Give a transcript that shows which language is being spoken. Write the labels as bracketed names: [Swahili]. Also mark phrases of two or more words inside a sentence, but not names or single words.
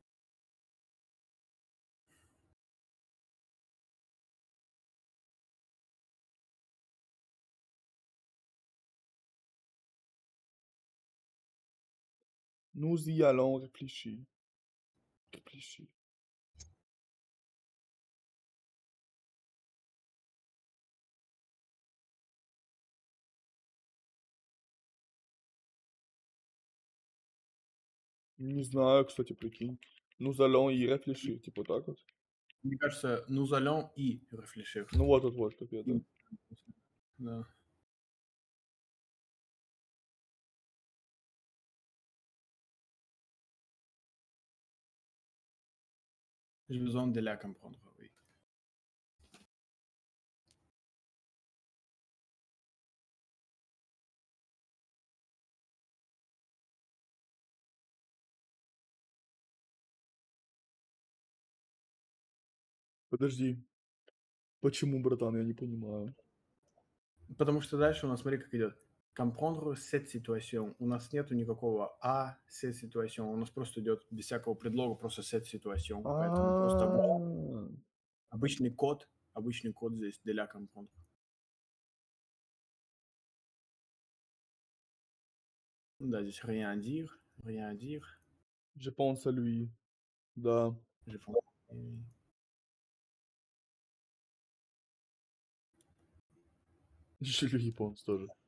[French] Nous y allons réfléchir. Réfléchir. [Russian] Не знаю, кстати, прикинь. [French] Nous allons y réfléchir, [Russian] типа так вот. Мне кажется, [French] nous allons y réfléchir. [Russian] Ну вот, как я, да. Да. [French] J'ai besoin de la comprendre, oui. [Russian] Подожди. Почему, братан, я не понимаю. Потому что дальше у нас, смотри, как идет. [French] Comprendre cette situation. [Russian] У нас нету никакого [French] cette situation. [Russian] У нас просто идет без всякого предлога просто [French] cette situation. [Russian] Поэтому просто А, обычный код здесь [French] de la comprendre. [Russian] Да, здесь [French] rien à dire, rien à dire. Je pense à lui. Да. Je pense. Et- Je lui pense тоже.